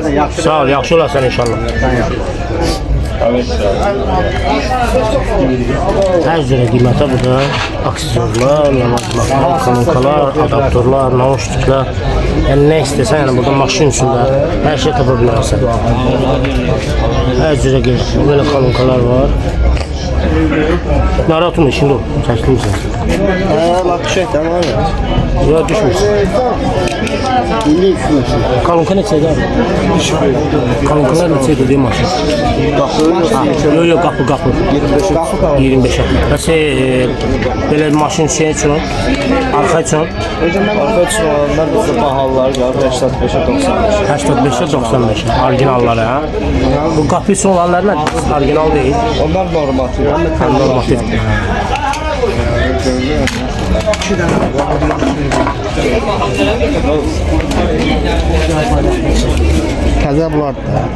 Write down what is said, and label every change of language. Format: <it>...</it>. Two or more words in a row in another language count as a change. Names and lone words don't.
<az>Sağ ol, yaxşı olarsan inşallah. Hər cürə qiymətə burada aksesuarlar, kolonkalar, adaptörlər, nauşniklər. Yəni nə istəsən, yəni burada maşın üçün də hər şey tapa bilərsən. Hər cürə qiymətə, belə kolonkalar var. Narahat olma, şimdi ol, çəkilmişsən.</az> <tr>Bak şeyden var ya.</tr> <az>Ya düşmüşsən. Kolonka neçədir abi? Kolonkalar neçədir deyim maşın?</az> <tr>Yok yok qapı.</tr> <az>25 Bəs belə maşın şey üçün, arxa üçün?</az> <tr>Arka için olanlar bizde pahalılar var. 85'e 95. 85'e 95. Orijinalları ha. Bu qapı üçün olanlar nə? Orijinal değil.</tr> <az>Onlar normatif. Normatif. Təzə bunlar da.</az>